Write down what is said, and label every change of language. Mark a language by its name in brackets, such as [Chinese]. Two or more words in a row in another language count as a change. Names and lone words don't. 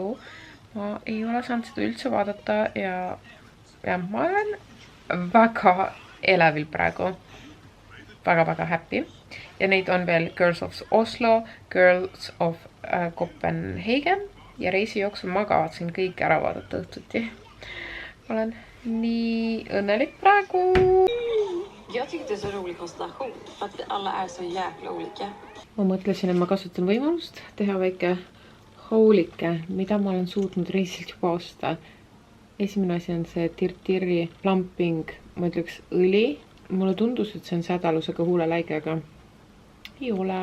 [Estonian] Ma ei ole saanud seda üldse vaadata ja ma olen väga elevil praegu. Väga happy. Ja neid on veel Girls of Oslo, Girls of Copenhagen ja reisi jooksul ma kavatsen kõik ära vaadata õhtuti. Olen nii õnnelik praegu. [Swedish] Jag tyckte det är så rolig konstellation för att vi alla är så jäkla olika. [Estonian] Ma mõtlesin, et ma kasutan võimalust teha väike haulike, mida ma olen suutnud reisilt juba osta. Esimene asi on see Tirtiri plumping, ma ütleks õli. Mulle tundus, et see on sädalusega huuleläige, aga ei ole.